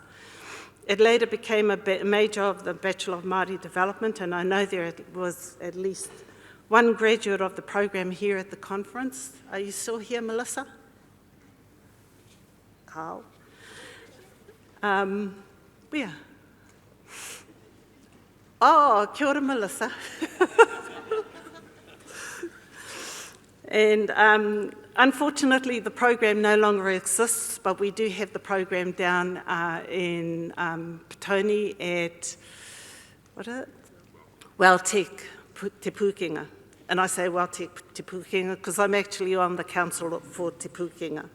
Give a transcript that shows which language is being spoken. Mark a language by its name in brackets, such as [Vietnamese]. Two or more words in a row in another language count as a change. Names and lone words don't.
[English] It later became a major of the Bachelor of Māori Development, and I know there was at least one graduate of the program here at the conference. Are you still here, Melissa? Carl. Where? [Māori] Oh, kia ora, [English] Melissa. And unfortunately, the program no longer exists, but we do have the program down in Petone at, what is it? Welltech Te Pūkenga. And I say Welltech Te Pūkenga because I'm actually on the council for Te Pūkenga.